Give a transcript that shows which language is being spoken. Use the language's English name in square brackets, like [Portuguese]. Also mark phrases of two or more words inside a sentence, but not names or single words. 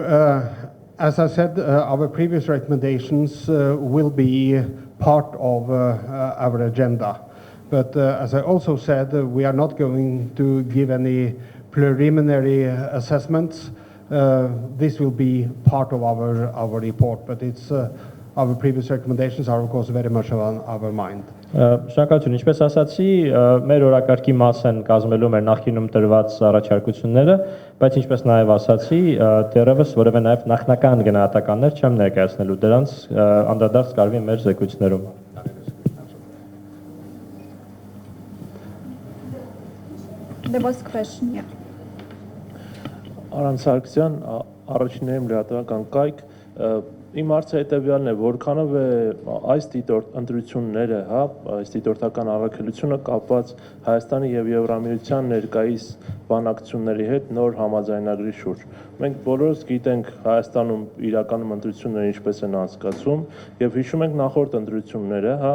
[English] As I said, our previous recommendations will be part of our agenda. But as I also said, we are not going to give any preliminary assessments. This will be part of our report, but it's our previous recommendations are of course very much on our mind. [Armenian] Շնորհակալություն, ինչպես ասացի, մեր օրակարգի մաս են կազմելու մեր նախկինում տրված առաջարկությունները, բայց ինչպես նաև ասացի, դեռևս որևէ նաև նախնական գնահատականներ չեմ ներկայացնելու, դրանց անդրադարձ կարվի մեր զեկույցներում։ [English] There was a question, yeah. [Armenian] Aran Sargsyan, առաջիններում լրատվական կայք, իմ հարցը հետևյալն է, որքանով է այս ընտրությունները, հա, այս դիտորդական առաքելությունը կապված Հայաստանի եւ Եվրամիության ներկայիս բանակցությունների հետ նոր համաձայնագրի շուրջ։ Մենք բոլորս գիտենք Հայաստանում իրականում ընտրությունները ինչպես են անցկացվում եւ հիշում ենք նախորդ ընտրությունները, հա,